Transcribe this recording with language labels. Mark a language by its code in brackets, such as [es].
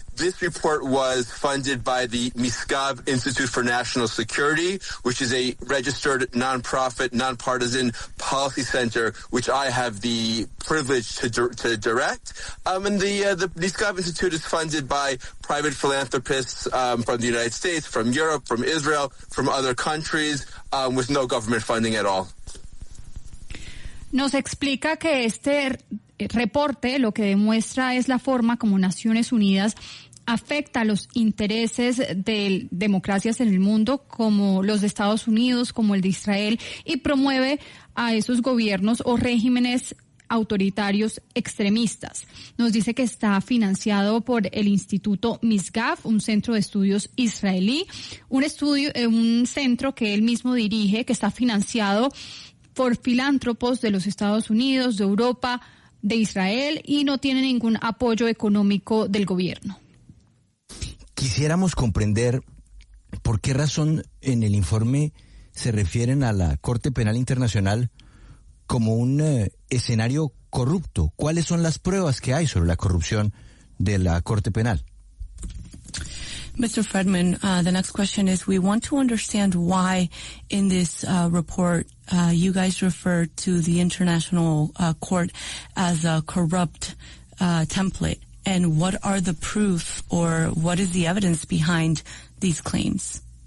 [en] This report was funded by the Misgav Institute for National Security, which is a registered nonprofit, nonpartisan policy center, which I have the privilege to direct. And the Misgav Institute is funded by private philanthropists from the United States, from Europe, from Israel, from other countries, with no government funding at all. [es] Nos explica que este reporte lo que demuestra es la forma como Naciones Unidas afecta los intereses de democracias en el mundo, como los de Estados Unidos, como el de Israel, y promueve a esos gobiernos o regímenes autoritarios extremistas. Nos dice que está financiado por el Instituto Misgav, un centro de estudios israelí, un centro que él mismo dirige, que está financiado por filántropos de los Estados Unidos, de Europa, de Israel, y no tiene ningún apoyo económico del gobierno. Quisiéramos comprender por qué razón en el informe se refieren a la Corte Penal Internacional como un escenario corrupto. ¿Cuáles son las pruebas que hay sobre la corrupción de la Corte Penal? [en] Mr. Friedman, the next question is, we want to understand why in this report you guys refer to the International Court as a corrupt template. And what are the proof or what is the evidence behind these claims?